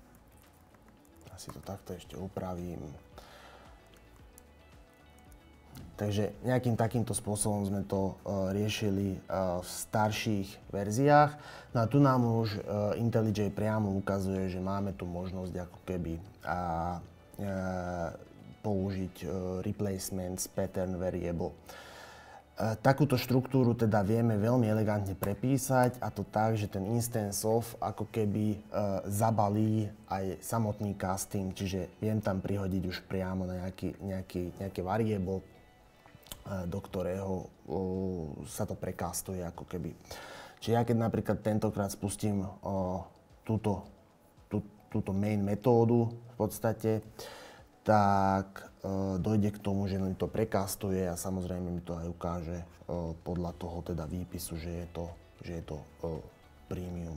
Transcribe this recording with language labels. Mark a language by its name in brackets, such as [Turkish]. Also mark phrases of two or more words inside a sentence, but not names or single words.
[Slovak] si to takto ešte upravím. Takže nejakým takýmto spôsobom sme to riešili v starších verziách. No a tu nám už IntelliJ priamo ukazuje, že máme tu možnosť ako keby použiť [English] replacements pattern variable. [Slovak] Takúto štruktúru teda vieme veľmi elegantne prepísať, a to tak, že ten [English] instance of [Slovak] ako keby zabalí aj samotný casting, čiže viem tam prihodiť už priamo nejaké variable, do ktorého sa to prekastuje ako keby. Čiže ja keď napríklad tentokrát spustím túto main metódu v podstate, tak dojde k tomu, že mi to prekastuje a samozrejme mi to aj ukáže podľa toho teda výpisu, že je to premium.